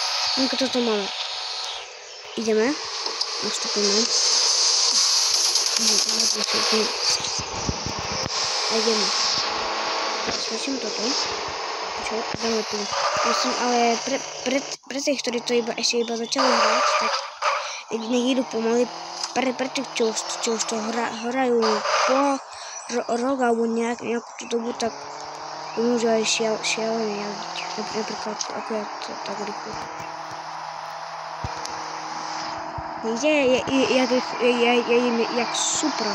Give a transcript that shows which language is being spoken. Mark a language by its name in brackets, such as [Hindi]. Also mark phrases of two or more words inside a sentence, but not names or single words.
[Polish] Tylko to mamy. Idziemy. Następujemy. Idziemy. Sprawdźmy to tu. Idziemy tu. [Slovak] Ale pre tej historii to ešte iba začali hrať, tak nech idú pomaly. Pre tých, čo už to hrajú po rok alebo nejakú tú dobu, tak to môže aj šialené jazdiť. Napríklad ako ja to tak rýchlo. Vidíte, ja idem jak Supra.